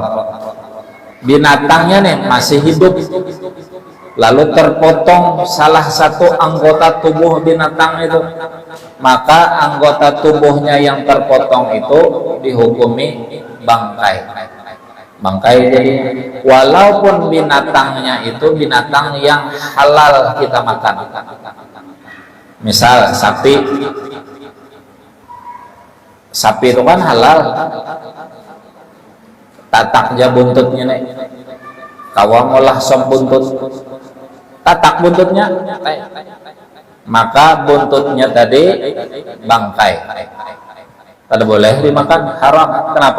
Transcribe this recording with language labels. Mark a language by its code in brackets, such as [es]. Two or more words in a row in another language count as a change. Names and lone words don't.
[id] Binatangnya nih masih hidup, lalu terpotong salah satu anggota tubuh binatang itu, maka anggota tubuhnya yang terpotong itu dihukumi bangkai. Jadi walaupun binatangnya itu binatang yang halal kita makan, misal sapi itu kan halal, tataknya buntutnya nih, kawang olah sop buntut, tatak buntutnya, maka buntutnya tadi bangkai, tidak boleh dimakan, haram. Kenapa?